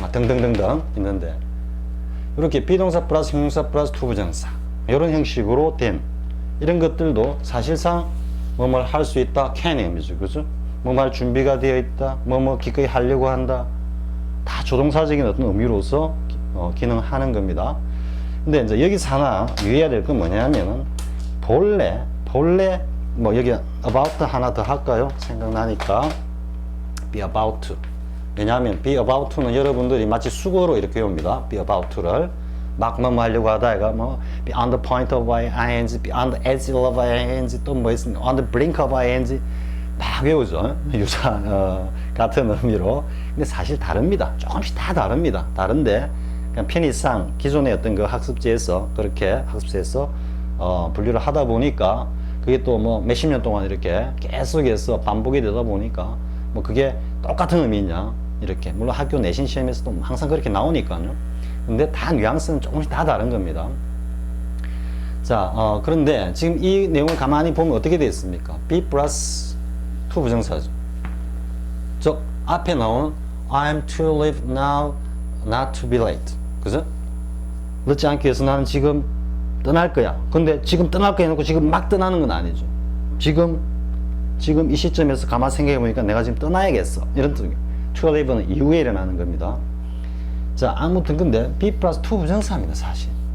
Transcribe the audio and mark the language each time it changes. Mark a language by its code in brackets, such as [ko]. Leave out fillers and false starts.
[ko] 등등등등 있는데 이렇게 비동사 플러스 형용사 플러스 to 부정사 이런 형식으로 된 이런 것들도 사실상 뭐뭘 할 수 있다, can의 의미죠. 그죠? 뭐 할 준비가 되어 있다, 뭐 기꺼이 하려고 한다. 다 조동사적인 어떤 의미로서 기능하는 겁니다. 근데 이제 여기서 하나 유의해야 될 건 뭐냐면은 본래 뭐 여기 about 하나 더 할까요? [en] 생각나니까 be about to. [ko] 왜냐하면 [en] be about to [ko] 는 여러분들이 마치 수거로 이렇게 외웁니다. [en] be about to를 [ko] 막 뭐 하려고 하다가 뭐 [en] be on the point of ing, be on the edge of ing, [ko] 또 뭐 있습니까? [en] on the brink of ing [ko] 막 외우죠. 유사 같은 의미로. 근데 사실 다릅니다. 조금씩 다 다릅니다. 다른데 그냥 편의상 기존의 어떤 그 학습지에서 그렇게 학습지에서 분류를 하다 보니까 그게 또 뭐 몇십 년 동안 이렇게 계속해서 반복이 되다 보니까 뭐 그게 똑같은 의미냐 이렇게 물론 학교 내신 시험에서도 항상 그렇게 나오니까요. 근데 다 뉘앙스는 조금씩 다 다른 겁니다. 자, 그런데 지금 이 내용을 가만히 보면 어떻게 되어 있습니까? be 플러스 to 부정사죠. 즉 앞에 나온 [en] I'm to leave now, not to be late. [ko] 그죠? 늦지 않기 위해서 나는 지금 떠날 거야. 근데 지금 떠날 거야 해놓고 지금 막 떠나는 건 아니죠. 지금 지금 이 시점에서 가만 생각해 보니까 내가 지금 떠나야겠어. 이런 뜻이에요. [en] to leave [ko] 는 이후에 일어나는 겁니다. 자, 아무튼 근데 be 플러스 to 부정사입니다, 사실.